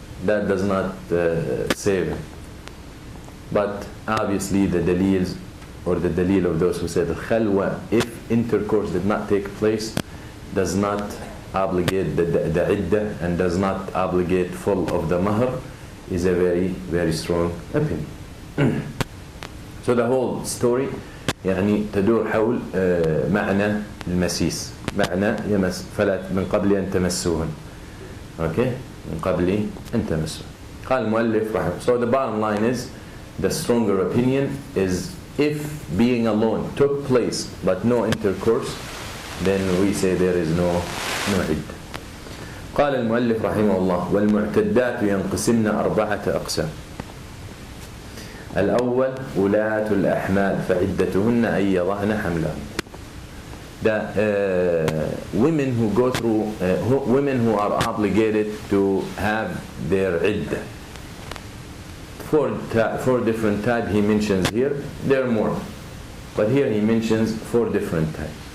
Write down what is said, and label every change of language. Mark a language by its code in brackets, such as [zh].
[en] That does not save him. But obviously the dalils, or the dalil of those who said khalwa, if intercourse did not take place, does not obligate the iddah and does not obligate full of the mahr, is a very, very strong opinion. So the whole story [ar] يعني تدور حول معنى المسيس، معنى يمس فلا من قبل أن تمسوهن. Okay, من قبل أن تمسوهن. قال المؤلف رحمه. [en] So the bottom line is, the stronger opinion is if being alone took place but no intercourse, then we say there is no عدة. [ar] قال المؤلف رحمه الله والمعتدات ينقسمن 4 أقسام. الأول ولاة الأحمال فعدتهن أن يضعن حملهن. [en] The women who go through, women who are obligated to have their iddah. Four different types he mentions here. There are more, but here he mentions 4 different types.